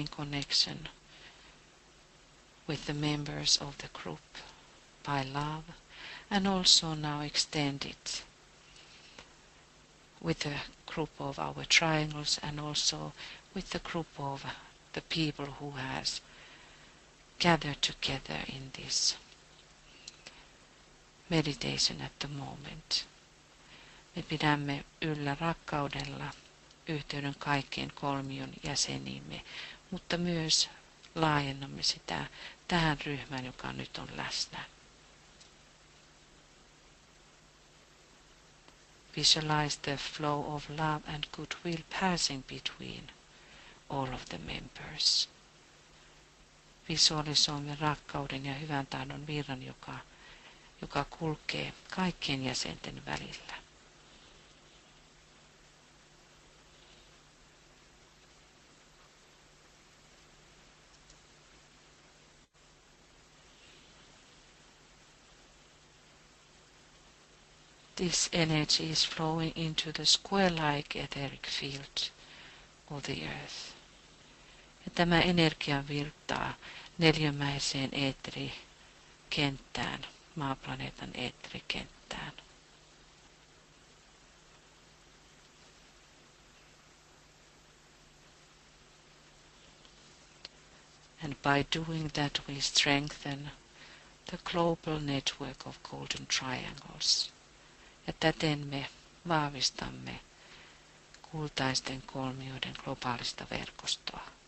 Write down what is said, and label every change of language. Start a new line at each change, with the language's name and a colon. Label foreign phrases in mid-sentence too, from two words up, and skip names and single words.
English: connection with the members of the group by love and also now extend it with the group of our triangles and also with the group of the people who has gathered together in this meditation at the moment.
Finnish: Me pidämme yllä rakkaudella yhteyden kaikkien kolmion jäseniimme, mutta myös laajennamme sitä tähän ryhmään, joka nyt on läsnä.
English: Visualize the flow of love and goodwill passing between all of the members.
Finnish: Visualisoimme rakkauden ja hyvän tahdon virran, joka kulkee kaikkien jäsenten välillä.
English: This energy is flowing into the square-like etheric field of the earth.
Finnish: Ja tämä energia virtaa neliömäiseen eetterikenttään, maaplaneetan eetterikenttään.
English: And by doing that we strengthen the global network of golden triangles.
Finnish: Ja täten me vahvistamme kultaisten kolmioiden globaalista verkostoa.